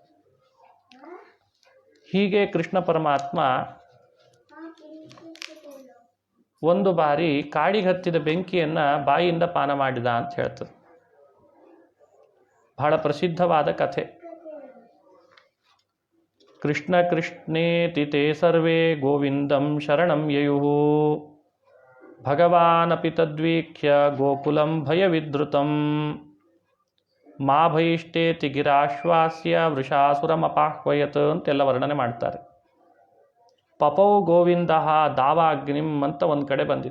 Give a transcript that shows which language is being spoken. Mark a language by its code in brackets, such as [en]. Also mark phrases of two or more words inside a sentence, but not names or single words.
[kn] ಹೀಗೆ ಕೃಷ್ಣ ಪರಮಾತ್ಮ ಒಂದು ಬಾರಿ ಕಾಡಿಗೆ ಹತ್ತಿದ ಬೆಂಕಿಯನ್ನು ಬಾಯಿಯಿಂದ ಪಾನ ಮಾಡಿದ ಅಂತ ಹೇಳ್ತದೆ. ಬಹಳ ಪ್ರಸಿದ್ಧವಾದ ಕಥೆ. [sa] ಕೃಷ್ಣ ಕೃಷ್ಣೇತಿ ತೇ ಸರ್ವೇ ಗೋವಿಂದಂ ಶರಣಂ ಯಯುಃ ಭಗವಾನಪಿ ತದ್ವೀಕ್ಷ್ಯ ಗೋಕುಲಂ ಭಯವಿದ್ರುತಂ ಮಾ ಭಯಿಷ್ಟೇತಿ ಗಿರಾಶ್ವಾಸ್ಯ ವೃಷಾಸುರಮಪಾಹ್ವಯತ್ [kn] ಅಂತೆಲ್ಲ ವರ್ಣನೆ ಮಾಡ್ತಾರೆ. [sa] ಪಪೌ ಗೋವಿಂದ ದಾವಾಗ್ನಿಂ [kn] ಅಂತ ಒಂದು ಕಡೆ ಬಂದಿದೆ.